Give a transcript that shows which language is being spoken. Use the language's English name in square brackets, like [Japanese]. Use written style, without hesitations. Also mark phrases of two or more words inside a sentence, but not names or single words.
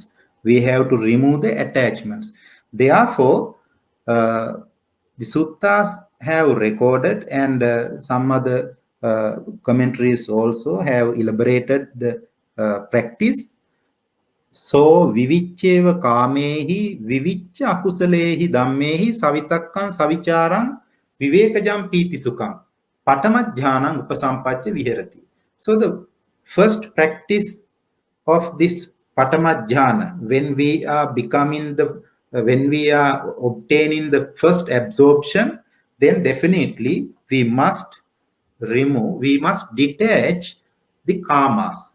[English] We have to remove the attachments. Therefore, the suttas have recorded, and some other commentaries also have elaborated the practice. [Pali] So vivicceva kamehi vivicca akusalehi dhammehi savitakkan savicharam vivekajam piti sukham patama jhanam upasampacca viharati. [English] So the first practice of this patama jhana, when we are when we are obtaining the first absorption, then definitely we must detach the karmas.